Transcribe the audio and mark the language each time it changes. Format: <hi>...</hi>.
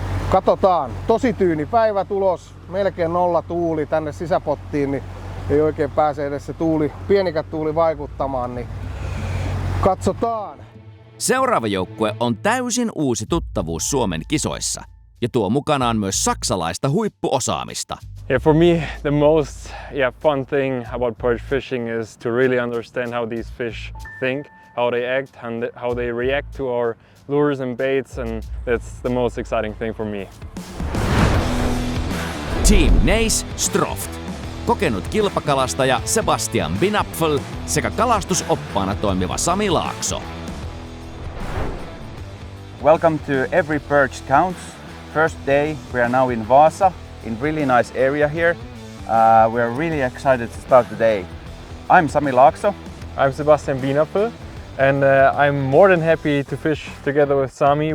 <fi>Katsotaan, tosi tyyni päivä tulos, melkein 0 tuuli tänne sisäpottiin, niin ei oikein pääse edes se tuuli, pienikään tuuli vaikuttamaan, niin katsotaan. Seuraava joukkue on täysin uusi tuttavuus Suomen kisoissa ja tuo mukanaan myös saksalaista huippuosaamista.</fi> <en>Yeah, for me, the most fun thing about perch fishing is to really understand how these fish think, how they act, and how they react to our lures and baits, and that's the most exciting thing for me.</en> <fi>Team Neis Stroft, kokenut kilpakalastaja Sebastian Binapfel sekä kalastusoppaana toimiva Sami Laakso.</fi> <en>Welcome to Every Perch Counts. First day, we are now in Vaasa, in really nice area here. We are really excited to start the day. I'm Sami Laakso. I'm Sebastian Binapfel, and I'm more than happy to fish together with Sami.</en>